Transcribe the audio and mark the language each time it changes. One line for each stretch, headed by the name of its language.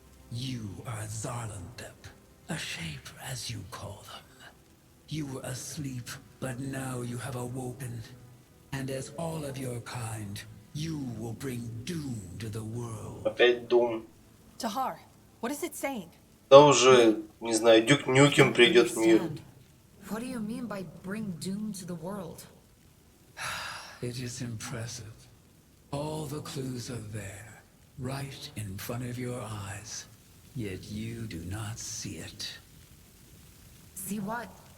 English: You are Zarlandep, a shaper as you call them. You were asleep, but now you have awoken. And as all of your kind, you will bring doom to the world.
Russian: Опять Doom.
English: Tahar, what is it saying?
Russian: Да уже, не знаю, Дюк Нюкем придет в мир.
English: What do you mean by bring doom to the world? It is impressive. All the clues are there, right in front of your eyes. Yet you do not see it. See what?